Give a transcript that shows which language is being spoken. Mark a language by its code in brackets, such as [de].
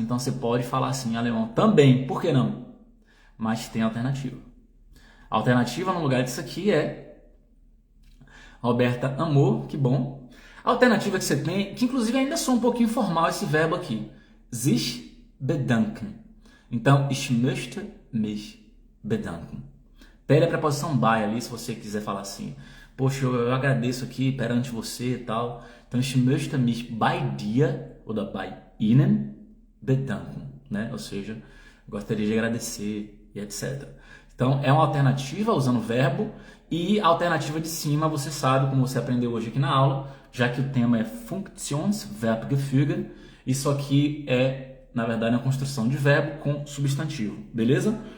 [pt] Então você pode falar assim em alemão também, por que não? Mas tem alternativa. A alternativa no lugar disso aqui é Roberta amor, que bom. A alternativa que você tem, que inclusive ainda soa um pouquinho formal esse verbo aqui, sich bedanken. [de] Então, ich möchte mich bedanken. [pt] Pede a preposição bei ali, se você quiser falar assim. Poxa, eu agradeço aqui perante você e tal. [de] Então, ich möchte mich bei dir oder bei Ihnen bedanken, né? [pt] Ou seja, gostaria de agradecer e etc. Então, é uma alternativa usando o verbo e a alternativa de cima, você sabe, como você aprendeu hoje aqui na aula, já que o tema é Funktionsverbgefüge, isso aqui é, na verdade, uma construção de verbo com substantivo, beleza?